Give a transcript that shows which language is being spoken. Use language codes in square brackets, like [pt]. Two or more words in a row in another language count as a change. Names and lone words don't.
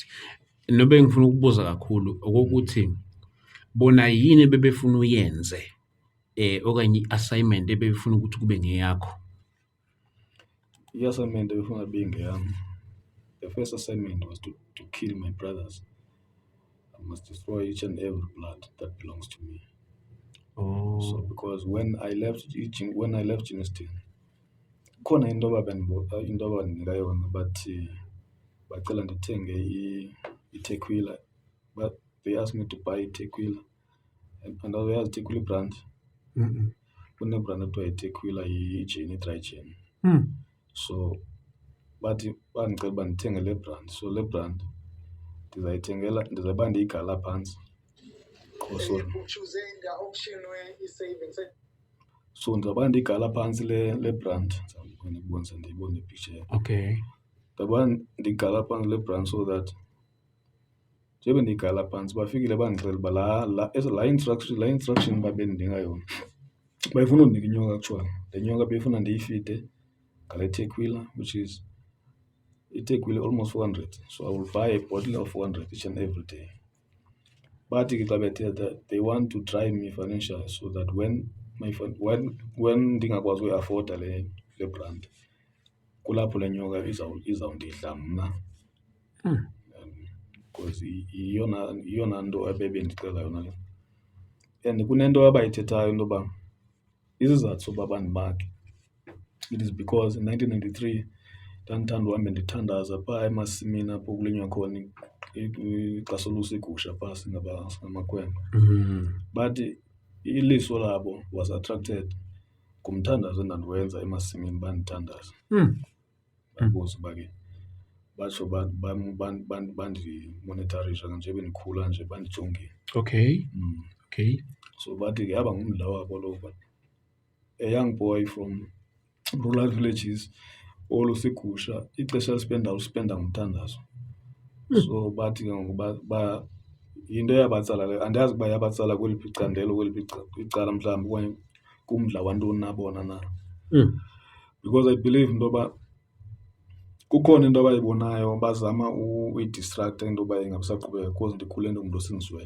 [zu] Nobe ngifuna ukubuza kakhulu okokuthi bona yini bebefuna uyenze okanye i-assignment ebefuna ukuthi kube ngeyakho? [xh] I-assignment ebefuna bingeyami, [en] the first assignment was to kill my brothers. I must destroy each and every blood that belongs to me. So because when I left Germiston, [xh] khona into abandinika yona bathi bacela ndithenge iTequila, [en] but they asked me to buy iTequila and uyazi iTequila brand. [xh] Kunebrand ekuthiwa iTequila i-Jane, i-dry Jane. So bathi bandicela uba ndithenge le brand. So le brand ndizawuba ndiyigala phantsi. So ndizawuba ndiyigala phantsi le brand. Ndiyibone ipicture. [en] Okay. [xh] Ndizawuba ndiyigala phantsi le brand [en] so that [xh] njebe ndiyigala phantsi bafikile bandixelela uba la instruction babendinika yona bayifuna undinika inyoka actually. Le nyoka beyifuna ndiyifide ngale Tequila, [en] which is [xh] iTequila almost 400. [en] So I will buy a bottle of 400 each and every day. [xh] Bathi ke xa bethetha [en] they want to drive me financially so that when [xh] ndingakwazi uyi-afforda le brand, kulapho le nyoka izawundidla mna. Because iyona nto ebebendicela yona le. And kunento abayithethayo into yoba isizathu soba bandimake, [en] it is because in 1993 [xh] ndandithanda uhambe ndithandaza phaa emasimini apho kulinywa khona xa solusa iigusha phaa singamakhwenkwe. But iliso labo [en] was attracted [xh] ngumthandazo endandiwenza emasimini bandithandaza. Babuza uba ke batsho bandimonitarisha njebe ndikhula nje bandijongile. [en] Okay. Okay. [xh] So bathi ke yaba ngumdla wabo lo, [en] but a young boy from rural villages [xh] olusa igusha ixesha uspenda ngumthandazo. So bathi ke ngoku yinto yabatsala le, andiyazi uba yabatsala kweliphi icandelo, kweliphi icala mhlawumbi okanye kumdla wantoni na bona na. [en] Because I believe [xh] into yoba kukhona into abayibonayo bazama uyidistracta into yoba ingabisaqhubeka because ndikhule ndingumntu osinziweyo.